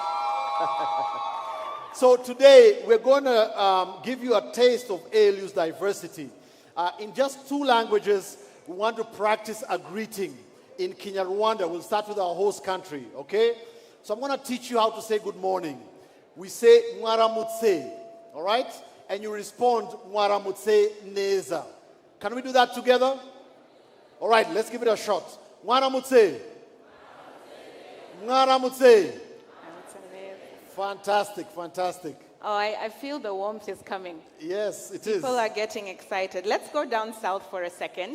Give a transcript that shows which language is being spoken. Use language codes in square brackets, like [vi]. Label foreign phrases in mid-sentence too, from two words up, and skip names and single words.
[en] So today, we're going to give you a taste of ALU's diversity. In just 2 languages, we want to practice a greeting. In Kinyarwanda, we'll start with our host country, okay? So I'm going to teach you how to say good morning. We say mwaramutse, all right? And you respond [rw] mwaramutse neza. [en] Can we do that together? All right, let's give it a shot. [rw] Mwaramutse. Mwaramutse. [en] Fantastic, fantastic. Oh, I feel the warmth is coming. Yes, it is. People are getting excited. Let's go down south for a second.